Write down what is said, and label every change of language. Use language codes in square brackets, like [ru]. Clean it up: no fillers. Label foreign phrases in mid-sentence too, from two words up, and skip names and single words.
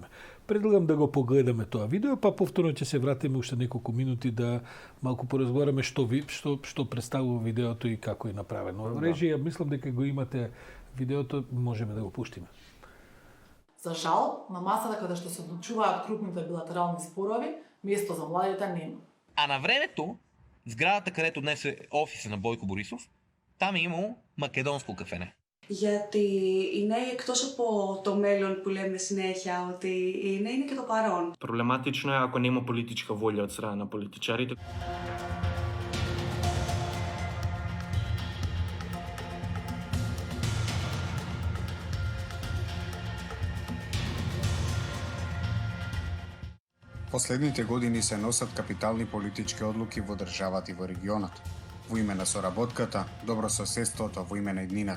[mk] Предлагам да го погледаме тоа видео, па повторно ќе се вратиме уште неколку минути да малку поразговараме што представува видеото и како е направено. Режија, мислам дека го имате видеото, можеме да го пуштиме. За жал, на масата каде што се одлучуваат крупните билатерални спорови, место за младите нема. А на времето, [bg] зградата където днес е офиса на Бойко Борисов, там е имало македонско кафене. [el] Γιατί είναι εκτός από το μέλλον που λέμε συνέχεια, ότι είναι και το παρόν. [mk] Проблематично е ако нема политичка воља од страна на политичарите. Последните години се носат капитални политички одлуки во државата и во регионот, во име на соработката, добрососедството, во име на иднината.